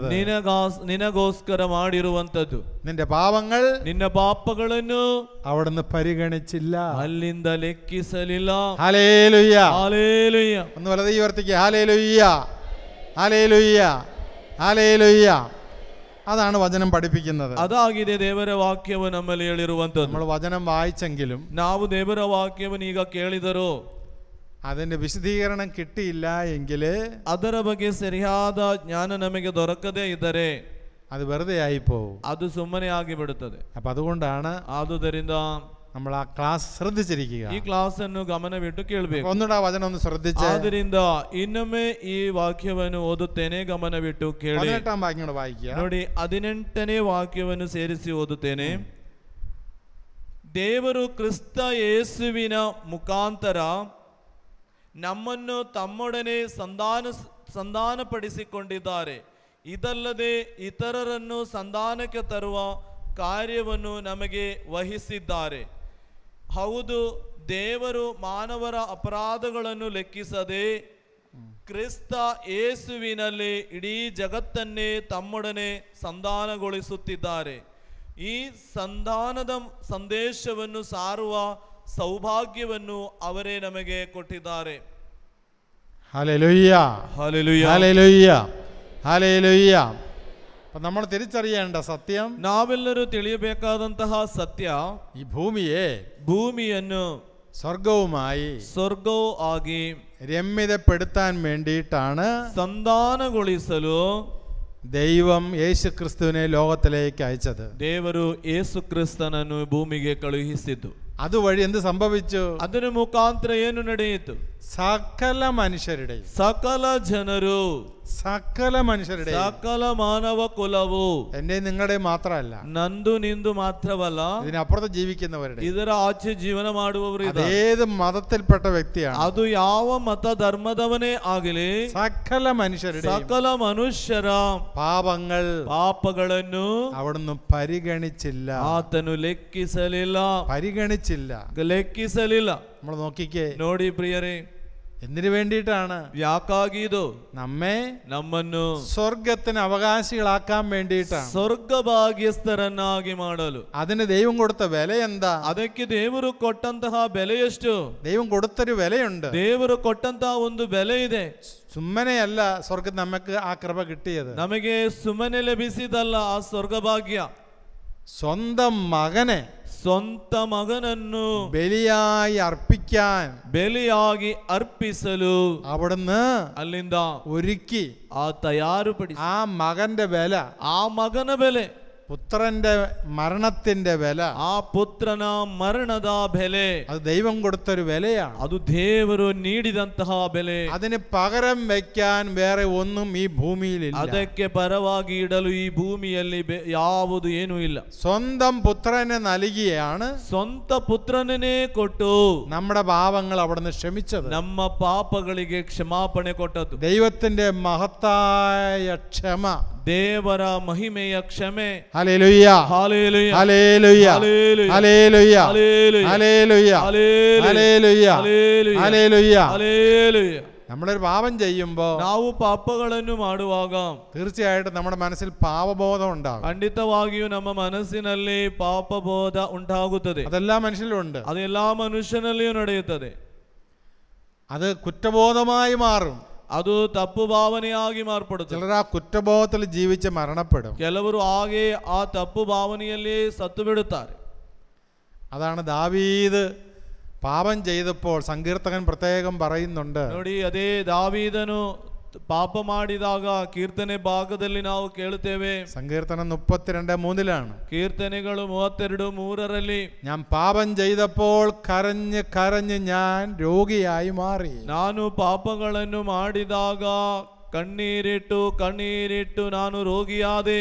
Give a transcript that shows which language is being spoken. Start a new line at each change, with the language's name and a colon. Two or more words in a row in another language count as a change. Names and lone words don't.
Kannada: ನಿನಗೋಸ್ಕರ ಮಾಡಿರುವಂತದ್ದು.
Malayalam: നിന്റെ പാപങ്ങൾ,
Kannada: ನಿನ್ನ ಪಾಪಗಳನ್ನು
Malayalam: അവിടുന്ന് പരിഗണിച്ചില്ല,
Kannada: ಅಲ್ಲಿಂದ ಲೆಕ್ಕಿಸಲಿಲ್ಲ.
Malayalam: ഹല്ലേലൂയ, ഹല്ലേലൂയ. ഒന്ന് വലത് ഉയർത്തിക്കുക. ഹല്ലേലൂയ, ഹല്ലേലൂയ, ഹല്ലേലൂയ. അതാണ് വചനം പഠിപ്പിക്കുന്നത്.
Kannada: അതാಗಿದೆ ದೇವರ ವಾಕ್ಯವು ನಮ್ಮಲ್ಲಿ ಹೇಳಿರುವಂತದ್ದು.
Malayalam: നമ്മൾ വചനം വായിച്ചെങ്കിലും
Kannada: ನಾವು ದೇವರ ವಾಕ್ಯವನ್ನು ಈಗ ಕೇಳಿದರೂ
Malayalam: അതിന്റെ വിശദീകരണം കിട്ടിയില്ല എങ്കിൽ,
Kannada: ಅದರ ಬಗ್ಗೆ ಸರಿಯಾದ ಜ್ಞಾನ ನಮಗೆ ದೊರಕದೇ ಇದ್ದರೆ
Malayalam: അത് വെറുതെ ആയി പോകും,
Kannada: ಅದು ಸುಮ್ಮನೆ ಆಗಿಬಿಡುತ್ತದೆ.
Malayalam: അപ്പൊ അതുകൊണ്ടാണ്
Kannada: ಆದುದರಿಂದ
Malayalam: നമ്മൾ ആ ക്ലാസ് ശ്രദ്ധിച്ചിരിക്കുക.
Kannada: ಈ ಕ್ಲಾಸ್ ಅನ್ನು ಗಮನವಿಟ್ಟು ಕೇಳಬೇಕು.
Malayalam: ഒന്നുകൂടെ ആ വചനം ഒന്ന് ശ്രദ്ധിച്ച്.
Kannada: ಆದ್ರಿಂದ ಇನ್ನೊಮ್ಮೆ ಈ ವಾಕ್ಯವನ್ನು ಓದುತ್ತೇನೆ, ಗಮನವಿಟ್ಟು ಕೇಳಿ.
Malayalam: 18ാം വാക്യം വായിക്കുക.
Kannada: ನೋಡಿ, 18ನೇ ವಾಕ್ಯವನ್ನು ಸೇರಿಸಿ ಓದುತ್ತೇನೆ. ದೇವರು ಕ್ರಿಸ್ತ ಯೇಸುವಿನ ಮುಖಾಂತರ ನಮ್ಮನ್ನು ತಮ್ಮೊಡನೆ ಸಂಧಾನಪಡಿಸಿಕೊಂಡಿದ್ದಾರೆ. ಇದಲ್ಲದೆ ಇತರರನ್ನು ಸಂಧಾನಕ್ಕೆ ತರುವ ಕಾರ್ಯವನ್ನು ನಮಗೆ ವಹಿಸಿದ್ದಾರೆ. ಹೌದು, ದೇವರು ಮಾನವರ ಅಪರಾಧಗಳನ್ನು ಲೆಕ್ಕಿಸದೆ ಕ್ರಿಸ್ತ ಯೇಸುವಿನಲ್ಲಿ ಇಡೀ ಜಗತ್ತನ್ನೇ ತಮ್ಮೊಡನೆ ಸಂಧಾನಗೊಳಿಸುತ್ತಿದ್ದಾರೆ. ಈ ಸಂಧಾನದ ಸಂದೇಶವನ್ನು ಸಾರುವ ಸೌಭಾಗ್ಯವನ್ನು ಅವರೇ ನಮಗೆ ಕೊಟ್ಟಿದ್ದಾರೆ.
Malayalam: ഹല്ലേലൂയ, ഹല്ലേലൂയ, ഹല്ലേലൂയ, ഹല്ലേലൂയ. അപ്പൊ നമ്മൾ തിരിച്ചറിയേണ്ട സത്യം,
Kannada: ನಾವೆಲ್ಲರೂ ತಿಳಿಯಬೇಕಾದಂತಹ ಸತ್ಯ,
Malayalam: ഈ ഭൂമിಯನ್ನು സ്വർഗവുമായി
Kannada: ಸ್ವರ್ಗವೂ ಆಗಿ
Malayalam: രമ്യതപ്പെടുത്താൻ വേണ്ടിയിട്ടാണ്
Kannada: ಸಂಧಾನಗೊಳಿಸಲು
Malayalam: ദൈവം യേശു ക്രിസ്തുവിനെ ലോകത്തിലേക്ക് അയച്ചത്.
Kannada: ದೇವರು ಯೇಸು ಕ್ರಿಸ್ತನನ್ನು ಭೂಮಿಗೆ ಕಳುಹಿಸಿದ್ದು.
Malayalam: അതുവഴി എന്ത് സംഭവിച്ചു?
Kannada: ಅದರ ಮುಖಾಂತರ ಏನು ನಡೆಯಿತು?
Malayalam: സകല മനുഷ്യരുടെയും,
Kannada: ಸಕಲ ಜನರು,
Malayalam: സകല മനുഷ്യരുടെയും,
Kannada: ಸಕಲ ಮಾನವ ಕುಲವು,
Malayalam: എന്റെ നിങ്ങളുടെ മാത്രമല്ല,
Kannada: ನಂದು ನಿಂದು ಮಾತ್ರವಲ್ಲ,
Malayalam: ഇതിനപ്പുറത്ത് ജീവിക്കുന്നവരുടെ,
Kannada: ಇದರ ಆಚೆ ಜೀವನ ಮಾಡುವವರು,
Malayalam: ഏത് മതത്തിൽപ്പെട്ട വ്യക്തിയാണ്,
Kannada: ಅದು ಯಾವ ಮತ ಧರ್ಮದವನೇ ಆಗಲಿ,
Malayalam: സകല മനുഷ്യരുടെ,
Kannada: ಸಕಲ ಮನುಷ್ಯರ ಪಾಪಗಳನ್ನು
Malayalam: അവിടുന്ന് പരിഗണിച്ചില്ല,
Kannada: ಆತನು ಲೆಕ್ಕಿಸಲಿಲ್ಲ, ಲೆಕ್ಕಿಸಲಿಲ್ಲ.
Malayalam: നമ്മൾ നോക്കിക്കേ,
Kannada: ನೋಡಿ ಪ್ರಿಯರೇ,
Malayalam: എന്തിനു വേണ്ടിയിട്ടാണ്?
Kannada: ಯಾಕಾಗಿದು?
Malayalam: ನಮ್ಮನ್ನು സ്വർഗത്തിന് അവകാശികളാക്കാൻ വേണ്ടിയിട്ടാണ്,
Kannada: ಸ್ವರ್ಗಭಾಗ್ಯಸ್ಥರನ್ನಾಗಿ ಮಾಡಲು.
Malayalam: അതിന് ദൈവം കൊടുത്ത വില എന്താ?
Kannada: ಅದಕ್ಕೆ ದೇವರು ಕೊಟ್ಟಂತಹ ಬೆಲೆ ಎಷ್ಟು?
Malayalam: ദൈവം കൊടുത്തൊരു വിലയുണ്ട്.
Kannada: ದೇವರು ಕೊಟ್ಟಂತಹ ಒಂದು ಬೆಲೆ ಇದೆ.
Malayalam: ಸುಮ್ಮನೆಯಲ್ಲ സ്വർഗം നമുക്ക് ആ കൃപ കിട്ടിയത്.
Kannada: ನಮಗೆ ಸುಮ್ಮನೆ ಲಭಿಸಿದಲ್ಲ ಆ ಸ್ವರ್ಗಭಾಗ್ಯ.
Malayalam: സ്വന്തം മകനെ,
Kannada: ಸ್ವಂತ ಮಗನನ್ನು
Malayalam: ബലിയായി അർപ്പിക്കാൻ,
Kannada: ബലിಯಾಗಿ ಅರ್ಪಿಸಲು
Malayalam: അവിടുന്ന്
Kannada: ಅಲ್ಲಿಂದ
Malayalam: ഒരുക്കി
Kannada: ಆ ತಯಾರುಪಡಿಸಿ
Malayalam: ആ മകന്റെ വില,
Kannada: ಆ ಮಗನ ಬೆಲೆ,
Malayalam: പുത്രന്റെ മരണത്തിന്റെ വില,
Kannada: ಆ ಪುತ್ರನ ಮರಣದ ಬೆಲೆ,
Malayalam: അത് ദൈവം കൊടുത്തൊരു വിലയാണ്.
Kannada: ಅದು ದೇವರು ನೀಡಿದಂತಹ ಬೆಲೆ.
Malayalam: അതിന് പകരം വെക്കാൻ വേറെ ഒന്നും ഈ ഭൂമിയിലില്ല.
Kannada: ಅದಕ್ಕೆ ಪರವಾಗಿ ಇಡಲು ಈ ಭೂಮಿಯಲ್ಲಿ ಯಾವುದು ಏನೂ ಇಲ್ಲ.
Malayalam: സ്വന്തം പുത്രനെ നൽകിയാണ്,
Kannada: ಸ್ವಂತ ಪುತ್ರನೇ ಕೊಟ್ಟು
Malayalam: നമ്മുടെ പാപങ്ങൾ അവിടുന്ന് ക്ഷമിച്ചത്,
Kannada: ನಮ್ಮ ಪಾಪಗಳಿಗೆ ಕ್ಷಮಾಪಣೆ ಕೊಟ್ಟದ್ದು.
Malayalam: ദൈവത്തിന്റെ മഹത്തായ ക്ഷമ,
Kannada: ದೇವರ ಮಹಿಮೆಯ ಕ್ಷಮೆ.
Malayalam: ഹല്ലേലൂയ, ഹല്ലേലൂയ, ഹല്ലേലൂയ, ഹല്ലേലൂയ, ഹല്ലേലൂയ, ഹല്ലേലൂയ, ഹല്ലേലൂയ, ഹല്ലേലൂയ, ഹല്ലേലൂയ, ഹല്ലേലൂയ, ഹല്ലേലൂയ, ഹല്ലേലൂയ. നമ്മളൊരു പാപം ചെയ്യുമ്പോൾ
Kannada: ನಾವು ಪಾಪಗಳನ್ನು ಮಾಡುವಾಗ
Malayalam: തീർച്ചയായിട്ടും നമ്മുടെ മനസ്സിൽ പാപബോധം ഉണ്ടാകും.
Kannada: ಖಂಡಿತವಾಗಿಯೂ ನಮ್ಮ ಮನಸ್ಸಿನಲ್ಲಿ ಪಾಪಬೋಧ ಉಂಟಾಗುತ್ತದೆ.
Malayalam: അതെല്ലാ മനുഷ്യരിലും ഉണ്ട്.
Kannada: ಅದು ಎಲ್ಲಾ ಮನುಷ್ಯನಲ್ಲಿಯೂ ನಡೆಯುತ್ತದೆ.
Malayalam: അത് കുറ്റബോധമായി മാറും.
Kannada: ಅದು ತಪ್ಪು ಭಾವನೆಯಾಗಿ ಮಾರ್ಪಡುತ್ತದೆ.
Malayalam: ചിലർ ആ കുറ്റബോധത്തിൽ ജീവിച്ച് മരണപ്പെടും.
Kannada: ಕೆಲವರು ಹಾಗೆ ಆ ತಪ್ಪು ಭಾವನೆಯಲ್ಲಿ ಸತ್ತು ಬಿಡುತ್ತಾರೆ.
Malayalam: അതാണ് ദാവീദ് പാപം ചെയ്തപ്പോൾ സങ്കീർത്തകൻ പ്രത്യേകം പറയുന്നുണ്ട്.
Kannada: ನೋಡಿ, ಅದೇ ದಾವೀದನು ಪಾಪ ಮಾಡಿದಾಗ ಕೀರ್ತನೆ ಭಾಗದಲ್ಲಿ ನಾವು ಕೇಳುತ್ತೇವೆ.
Malayalam: സങ്കീർത്തനം 32:3
Kannada: ಕೀರ್ತನೆಗಳು 32:3
Malayalam: ഞാൻ പാപം ചെയ്തപ്പോൾ കരഞ്ഞ് കരഞ്ഞ് ഞാൻ രോഗിയായി മാറി.
Kannada: ನಾನು ಪಾಪಗಳನ್ನು ಮಾಡಿದಾಗ ಕಣ್ಣೀರಿಟ್ಟು ಕಣ್ಣೀರಿಟ್ಟು ನಾನು ರೋಗಿಯಾದೆ.